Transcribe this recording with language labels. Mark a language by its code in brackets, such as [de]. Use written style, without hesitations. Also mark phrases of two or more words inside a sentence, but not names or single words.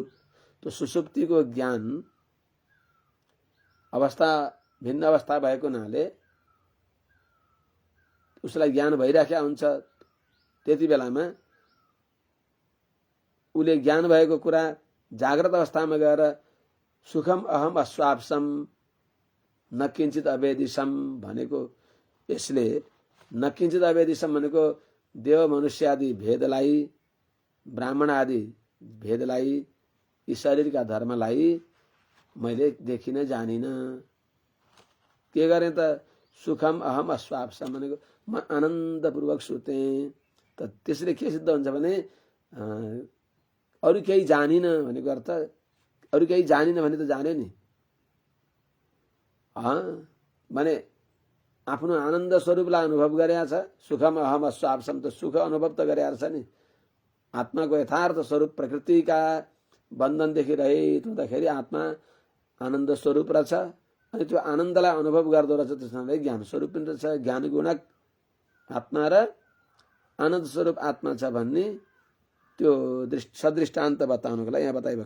[ne] त्यो सुसुप्तिको ज्ञान अवस्था भिन्न अवस्था भएको हुनाले उसलाई ज्ञान भइराखेको हुन्छ। त्यति बेलामा उसले ज्ञान भएको कुरा जाग्रत अवस्थामा गएर [sa] सुखम अहम अस्वाप्सम न किञ्चित अवेदिशम [ne] भनेको, यसले [sa] न किञ्चित अवेदिशम [ne] भनेको देव मनुष्य आदि भेदलाई, ब्राह्मण आदि भेदलाई, यी शरीरका धर्मलाई मैले देखिन जानिन। के गरेँ त? [sa] सुखम अहम अस्वाप्सम [ne] भनेको म आनन्दपूर्वक सुतेँ। त त्यसले के सिद्ध हुन्छ भने अरू केही जानिन भनेको अर्थ, अरू केही जानिन भने त जाने नि, माने आफ्नो आनन्द स्वरूपलाई अनुभव गरेको छ। [sa] सुखम अहम अस्वाप्सम [ne] त सुख अनुभव त गरेको छ नि। आत्माको यथार्थ स्वरूप प्रकृतिका बन्धनदेखि रहित हुँदाखेरि आत्मा आनन्द स्वरूप रहेछ। अनि त्यो आनन्दलाई अनुभव गर्दो रहेछ, त्यसमा ज्ञान स्वरूप पनि रहेछ। ज्ञान गुणक आत्मा र आनन्द स्वरूप आत्मा छ भन्ने त्यो सदृष्टान्त बताउनको लागि यहाँ बताइबक्सिन्छ।